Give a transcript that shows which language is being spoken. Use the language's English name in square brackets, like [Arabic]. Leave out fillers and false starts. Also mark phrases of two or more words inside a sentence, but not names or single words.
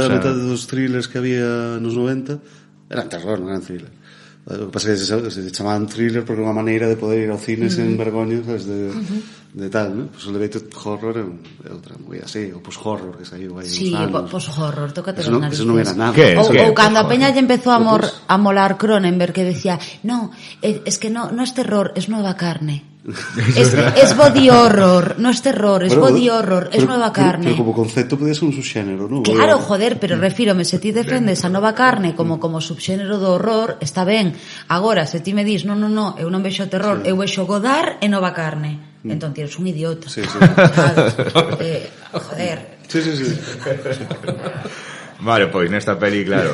[Galician] Nos 90, metade dos thrillers que había nos 90 eran terror, non eran thriller. O que pasa é que se chamaban thriller porque unha maneira de poder ir ao cine sen vergoña, sabes, de tal, ¿no? Pues o [English] Elevated Horror [Galician] é outra moi así, o post-horror que saiu aí. [Spanish] Sí, post-horror, tócate las narices. Eso non era nada. [Galician] Ou cando a peña lle empezou a molar Cronenberg, [Spanish] que decía, no, es que no es terror, es nueva carne. Es [English] body horror, [Spanish] no es terror, es [English] body horror, [Spanish] es nueva carne. [Galician] Pero como concepto podía ser un subxénero, ¿no? Claro, joder, pero refírome, se ti defendes a nova carne como subxénero do horror, está ben. Agora, se ti me dis, no, eu non vexo terror, eu vexo Godard e nova carne. Entón, eres un idiota. Sí. Joder. Sí. Vale, pois nesta peli, claro,